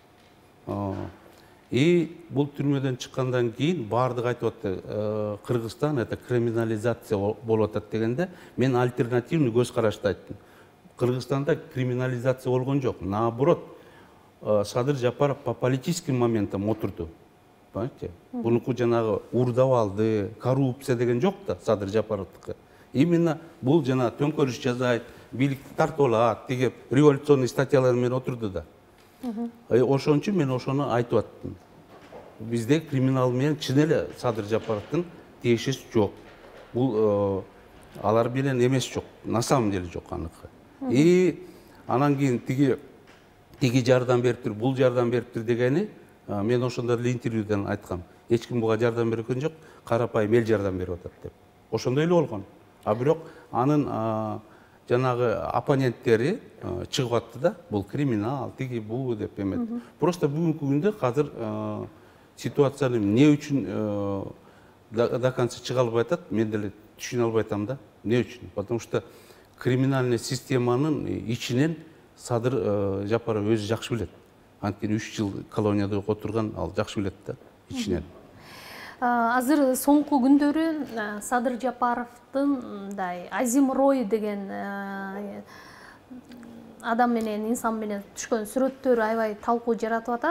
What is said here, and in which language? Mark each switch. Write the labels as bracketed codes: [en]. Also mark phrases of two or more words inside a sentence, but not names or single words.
[ky] Бул түрмөдөн чыккандан кийин баардыгы айтып атты, Кыргызстан [ru] это криминализация [ky] болуп атат дегенде, мен альтернативный көз карашты айттым. Кыргызстанда криминализация болгон жок. Наоборот, Садыр Жапаров [ru] по политическим моментам [ky] отурду. Понимаете? Бунуку жанагы урдабалды, коррупция деген жок да Садыр Жапаровдуку. Именно бул жана төңкөрүш жасайт, бийликти тартып алат, тиги революционный статьялар менен отурду да. Ошон үчүн мен ошону айтып аттым. Бизде криминал менен чын эле Садыр Жапаровдун тиешеси жок. Бул алар менен эмес жок, [ru] на самом деле [ky] жок аныкы. Анан кийин тиги жардам бериптир, бул жардам бериптир дегени, мен ошондо эле интервьюдан айткам. Эч ким буга жардам берген жок, карапайым эл жардам берип атат деп. Ошондой эле болгон. Бирок анын жанагы оппоненттери чыгып атты да, бул криминал, тиги бу деп эмет. Просто бүгүнкү күндө азыр ситуацияны эмне үчүн [ru] до конца [ky] чыга албай атат, мен деле түшүнө албай атам да. Эмне үчүн? [ru] Потому что [ky] криминальный системанын ичинен Садыр Жапаров өзү жакшы билет. Анткени 3 жыл колонияда отурган, ал жакшы билет да ичинен. Азыр соңку күндөрү Садыр Жапаровдун мындай Азим Рой деген адам менен, инсан менен түшкөн сүрөттөрү аябай талкуу жаратып атат.